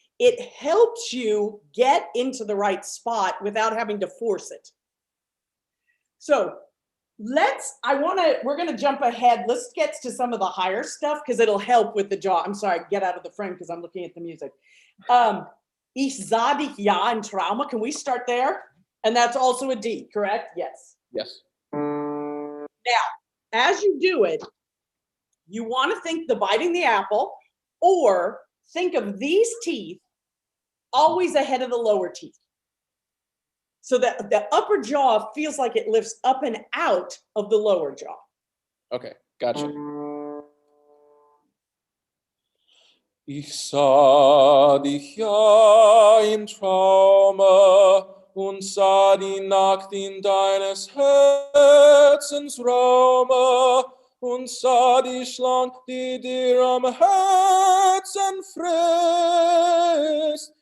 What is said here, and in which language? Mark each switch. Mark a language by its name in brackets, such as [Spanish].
[English] It helps you get into the right spot without having to force it. So we're going to jump ahead. Let's get to some of the higher stuff because it'll help with the jaw. I'm sorry, get out of the frame because I'm looking at the music. [German] Ich sah dich ja in Trauma. [English] Can we start there? And that's also a D, correct? Yes. Yes. Now, as you do it, you want to think the biting the apple, or think of these teeth always ahead of the lower teeth. So that the upper jaw feels like it lifts up and out of the lower jaw. Okay, gotcha. [German] Ich sah dich ja im Traume und sah die Nacht in deines Herzens Raume und sah die Schlange, die dir am Herzen frisst.